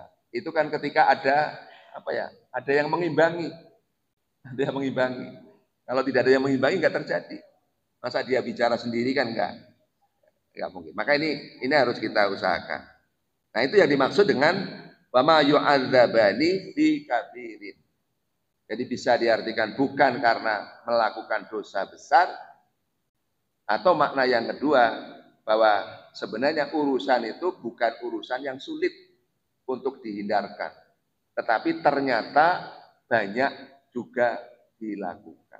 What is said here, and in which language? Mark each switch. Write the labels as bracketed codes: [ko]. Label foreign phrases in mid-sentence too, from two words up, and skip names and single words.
[id] Itu kan ketika ada yang mengimbangi. Ada yang mengimbangi. Kalau tidak ada yang mengimbangi nggak terjadi. Masa dia bicara sendiri kan nggak mungkin. Maka ini harus kita usahakan. Nah, itu yang dimaksud dengan [ar] وما يعذبان في كبير. [id] Jadi bisa diartikan bukan karena melakukan dosa besar, atau makna yang kedua bahwa sebenarnya urusan itu bukan urusan yang sulit untuk dihindarkan, tetapi ternyata banyak juga dilakukan.